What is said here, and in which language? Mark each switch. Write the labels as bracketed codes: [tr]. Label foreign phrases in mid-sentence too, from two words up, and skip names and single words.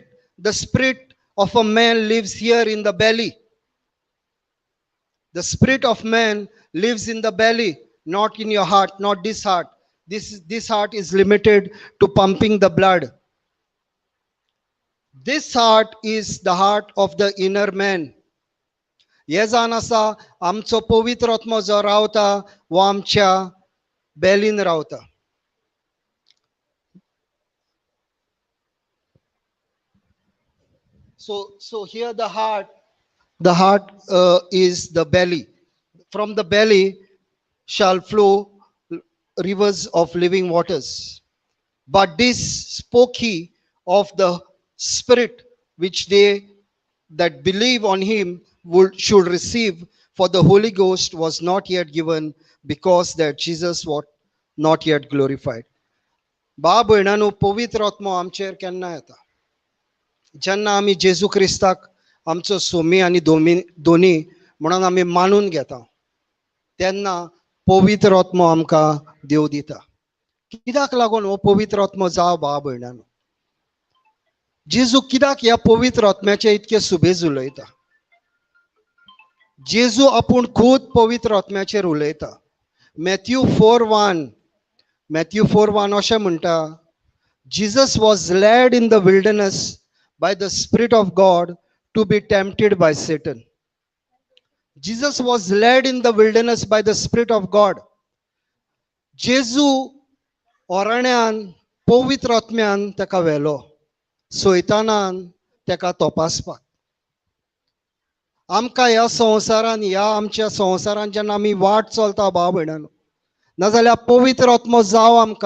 [en] The spirit of a man lives here in the belly. The spirit of man lives in the belly, not in your heart, not this heart. This heart is limited to pumping the blood. This heart is the heart of the inner man. [kok] हे जावन आसा आमचो पवित्र आत्मा जो रावता वो आमच्या बेलीन रावता. [en] So here the heart is the belly. From the belly shall flow rivers of living waters. But this spoke he of the Spirit which they that believe on him should receive, for the Holy Ghost was not yet given, because that Jesus was not yet glorified. [kok] भाव भयणांनो पवित्र आत्मा आमचेर केन्ना येता? जेन्ना आमी जेजू क्रिस्ताक आमचो सोमी आनी दोनी म्हणून आमी मानून घेता, तेन्ना पवित्र आत्मा आमकां देव दिता. कित्याक लागून हो पवित्र आत्मा जाव भाव भयणांनो? जेजू कित्याक ह्या पवित्र आत्म्याचे इतके सुबेज उलयता? जेजू आपूण खुद पवित्र आत्म्याचेर उलयता. मॅथ्यू 4:1 अशें म्हणटा, [en] Jesus was led in the wilderness by the Spirit of God to be tempted by Satan. Jesus was led in the wilderness by the Spirit of God. [kok] जेजू ओराण्यान पवित्र आत्म्यान तेका व्हेलो, सैतानान तेका तपासपाक. आमकां ह्या संवसारान, ह्या आमच्या संवसारान जेन्ना आमी वाट चलता भाव भयणांनो, नाजाल्यार पवित्र आत्मो जाव आमकां.